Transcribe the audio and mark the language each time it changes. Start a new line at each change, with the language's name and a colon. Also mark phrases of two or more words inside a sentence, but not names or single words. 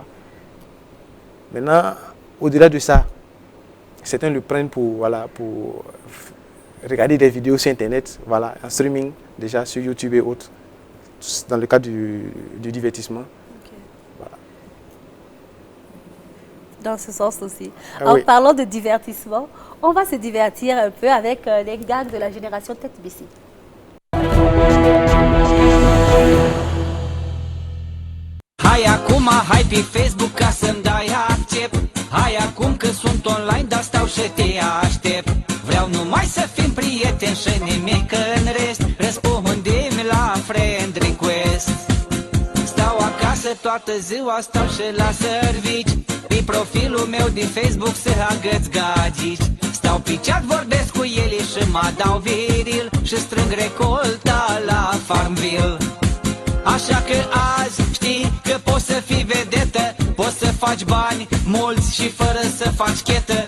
French: Maintenant, au-delà de ça, certains le prennent pour regarder des vidéos sur Internet, voilà, en streaming, déjà sur YouTube et autres, dans le cadre du divertissement. Okay. Voilà. Dans ce sens aussi. En parlant de divertissement, on va se divertir un peu avec les gags de la génération Tête BC.
Romanian: Hai acum, hai pe Facebook ca să-mi dai accept. Hai acum că sunt online, dar stau și te aștept. Vreau numai să fim prieteni și nimic în rest. Răspunde-mi la
English: friend request.
Romanian: Stau acasă toată ziua, stau și la servici. Pe profilul meu de Facebook să agăț gagici. Stau pe chat, vorbesc cu ele și mă dau viril. Și strâng recolta la Farmville. Așa că azi știi că poți să fii vedetă, poți să faci bani mulți și fără să faci chetă.